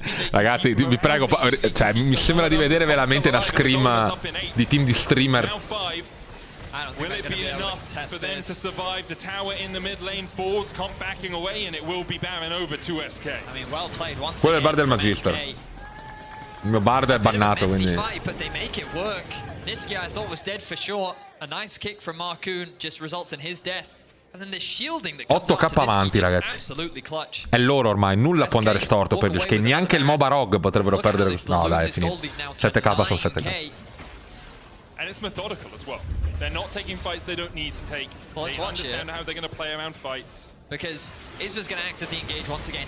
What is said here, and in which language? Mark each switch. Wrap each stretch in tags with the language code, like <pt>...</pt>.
<it>Ragazzi, vi prego, cioè, mi sembra di vedere veramente una scream di team di streamer.</it> <en>Will it be enough for them to survive? The tower in the mid lane falls, Comp backing away, and it will be Baron over to SK. I mean, well played once</en> <it>Quello è il bar del Magister. Il mio bard è bannato, quindi.</it> <en>But they make it work. Nisqy I thought was dead for sure. A nice kick from Marcoon just results in his death. And then the shielding that comes</en> <it>8k avanti, ragazzi.</it> <en>Absolutely clutch.</en> <it>È loro ormai, nulla può andare storto per gli SK. Neanche il MOBA Rogue potrebbero perdere questo. No, dai, è finito. 7k su 7k.</it> <en>And it's methodical as well. They're not taking fights they don't need to take. They understand how they're going to play around fights. Because Isma's going to act as the engage once again.</en>